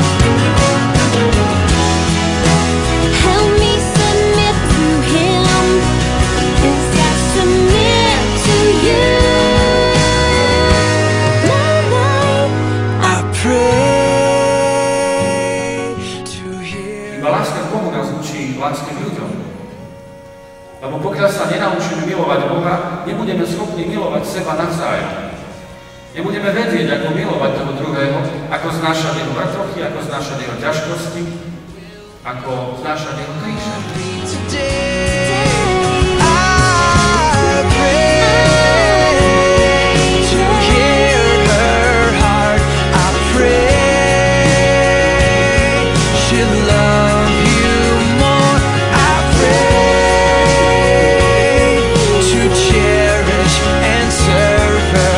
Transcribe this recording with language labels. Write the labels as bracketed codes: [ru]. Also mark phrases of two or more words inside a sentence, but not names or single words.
[en] Help me submit to him as I submit to you. I pray to hear. [sk] Iba láska k Bohu nás učí láske k ľuďom. Lebo pokiaľ sa nenaučíme milovať Boha, nebudeme schopní milovať seba navzájom. Nebudeme vedieť, ako milovať toho druhého, ako znášať jeho vrtochy, ako znášať jeho ťažkosti, ako znášať jeho kríže. [en] I pray to hear her heart. I pray she'll love you more. I pray to cherish and serve her.